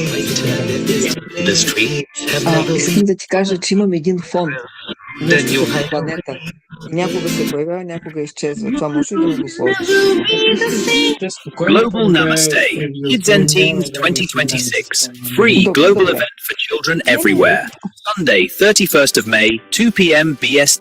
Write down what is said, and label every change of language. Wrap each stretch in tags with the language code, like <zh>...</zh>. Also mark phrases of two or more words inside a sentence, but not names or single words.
<en>The streets have never</en> <bg>Искам</bg> <en>been</en> <bg>да ти кажа, че имам един фон.</bg> <en>the</en> <bg>Нещо</bg> <en>new</en> <bg>като</bg> <en>hideaway.</en> <bg>планета. Някога се появява, някога изчезва. Това може ли да ми го сложиш?</bg> <en>Will be the same. Global Namaste. KidzNTeenz 2026. Free</en> <bg>Добре,</bg> <en>global</en> <bg>добре.</bg> <en>event for children everywhere. Sunday, 31st of May, 2 p.m. BST.</en>